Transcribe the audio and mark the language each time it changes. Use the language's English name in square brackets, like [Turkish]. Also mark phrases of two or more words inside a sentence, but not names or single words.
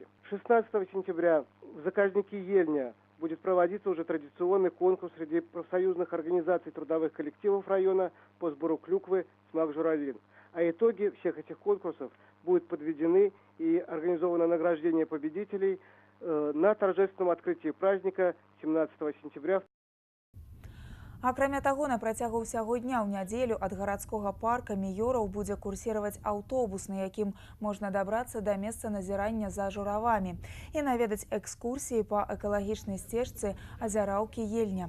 [Russian] 16 сентября в заказнике Ельня будет проводиться уже традиционный конкурс среди профсоюзных организаций трудовых коллективов района по сбору клюквы «Смак журавлин». А итоги всех этих конкурсов будут подведены и организовано награждение победителей на торжественном открытии праздника 17 сентября. [Belarusian] Акрамя таго, на працягу ўсяго дня ў нядзелю ад гарадскога парка Міёраў будзе курсіраваць аўтобус, на якім можна дабрацца да месца назірання за журавамі і наведаць экскурсіі па экалагічнай сцежцы азяраўкі Ельня.